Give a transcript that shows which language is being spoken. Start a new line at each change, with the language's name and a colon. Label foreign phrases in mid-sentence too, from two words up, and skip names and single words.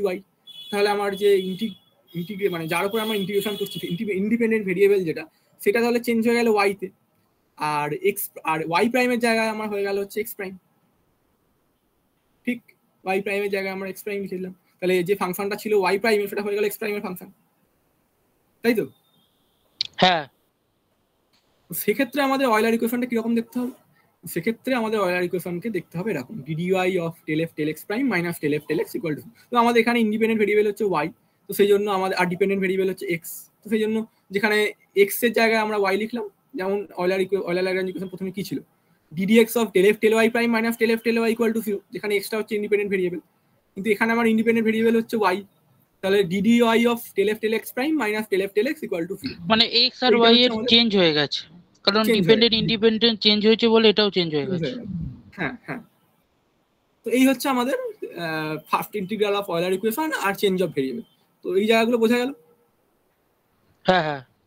Bangla: তাহলে আমার যে মানে যার উপর আমরা ইন্টিগ্রেশন করছি
English: independent variable
Bangla: যেটা, সেটা তাহলে চেঞ্জ হয়ে গেল y তে, আর
English: y primeের
Bangla: জায়গায় আমার হয়ে গেল হচ্ছে
English: x prime,
Bangla: ঠিক?
English: y primeের
Bangla: জায়গায় আমরা
English: x prime
Bangla: লিখে দিলাম, তাহলে যে ফাংশনটা ছিল
English: y prime
Bangla: সেটা হয়ে গেল
English: x primeের
Bangla: ফাংশন, তাই তো? হ্যাঁ সেক্ষেত্রে আমাদের
English: Euler equationটা
Bangla: কিরকম দেখতে হবে? সেক্ষেত্রে আমাদের
English: Euler equationকে
Bangla: দেখতে হবে এরকম,
English: ddy of del f del x prime minus del f del x equal to,
Bangla: তো আমাদের এখানে
English: independent variable
Bangla: হচ্ছে y, তো সেই জন্য আমাদের আর
English: dependent variable
Bangla: হচ্ছে x, তো সেই জন্য যেখানে x এর জায়গায় আমরা y লিখলাম, যেমন
English: Euler Lagrange equation
Bangla: প্রথমে কি ছিল,
English: ddx of del f del y prime minus del f del y equal to 0,
Bangla: যেখানে x টা হচ্ছে
English: independent variable,
Bangla: কিন্তু এখানে আমার
English: independent variable
Bangla: হচ্ছে y, তাহলে
English: ddy of del f del x prime minus del f del x equal to 0.
Bangla: মানে x আর y এর চেঞ্জ হয়ে গেছে, কারণ
English: dependent independent change
Bangla: হয়েছে বলে এটাও চেঞ্জ হয়ে গেছে। হ্যাঁ হ্যাঁ, তো এই হচ্ছে আমাদের
English: first integral of Euler equation
Bangla: আর
English: change of variable.
Bangla: তো এই জায়গাগুলো বোঝা গেল? হ্যাঁ হ্যাঁ।